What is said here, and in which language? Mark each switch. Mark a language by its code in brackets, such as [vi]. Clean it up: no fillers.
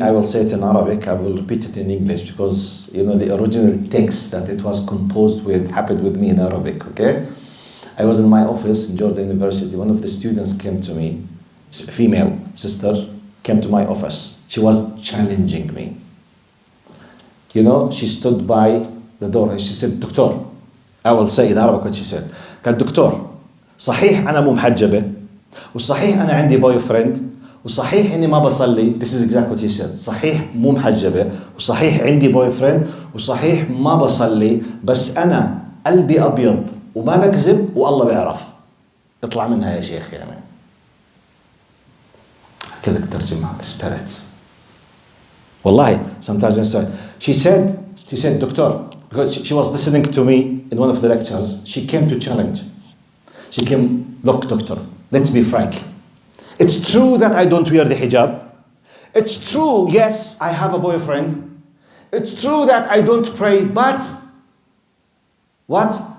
[en] I will say it in Arabic. I will repeat it in English because, the original text that it was composed with happened with me in Arabic, okay? I was in my office in Jordan University. One of the students came to me, a female sister, came to my office. She was challenging me. She stood by the door and she said, Doctor, I will say in Arabic what she said. [ar] قال دكتور صحيح أنا مو محجبة وصحيح أنا عندي [en] boy friend [ar] وصحيح إني ما بصلي. [en] This is exactly what she said. [ar] صحيح مو محجبة وصحيح عندي [en] boy friend [ar] وصحيح ما بصلي بس أنا قلبي أبيض وما بكذب والله بيعرف. اطلع منها يا شيخ كذا ترجمها [en] the spirit. Wallahi, sometimes when she said, doctor, because she was listening to me in one of the lectures, she came to challenge. She came, look, doctor, let's be frank. It's true that I don't wear the hijab. It's true, yes, I have a boyfriend. It's true that I don't pray, but what?